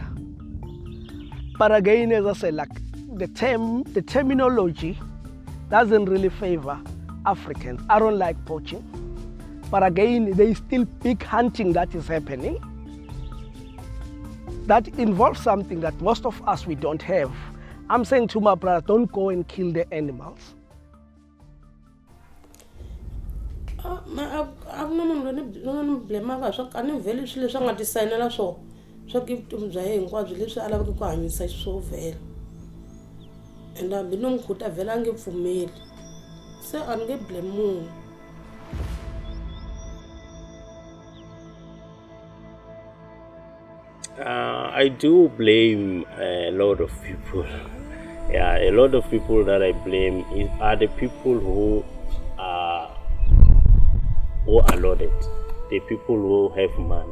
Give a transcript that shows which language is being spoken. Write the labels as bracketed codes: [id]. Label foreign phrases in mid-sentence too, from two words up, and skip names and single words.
[en] But again, as I said, the terminology doesn't really favor Africans. I don't like poaching, but again, there is still big hunting that is happening that involves something that most of us we don't have. I'm saying to my brother, don't go and kill the animals. [ts] A ku na munhu loyi ni blemaka swa a ni vheli swilo leswi a nga tisayinela swona swa ku vutomi bya yena hinkwabyo leswi a lavaka ku hanyisa swo vhela, and hambi no n'wi khuta vhela a nge pfumeli, se a ni nge blame munhu. [en] I do blame a lot of people. Yeah, a lot of people that I blame are the people who are loaded, the people who have money.